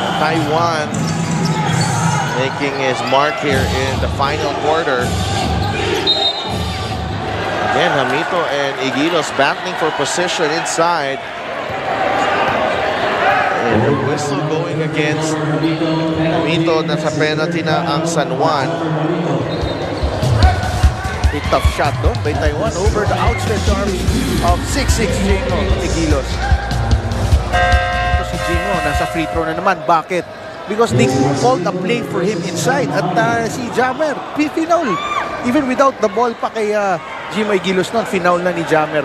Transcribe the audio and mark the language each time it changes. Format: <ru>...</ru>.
<en>Taiwan making his mark here in the final quarter. Again, Hamito and Igilos battling for position inside. And the whistle going against Hamito.</en> <tl>Nasa penalty na ang San Juan.</tl> <en>A tough shot doon by Taiwan over the outstretched arms of 6'6" Jamo Igilos.</en> <tl>Ito si Jamo, nasa free throw na naman. Bakit?</tl> <en>Because they called a play for him inside.</en> <tl>At si Jammer, final.</tl> <en>Even without the ball</en> <tl>pa kay Jamo Igilos noon, final na ni Jammer.</tl>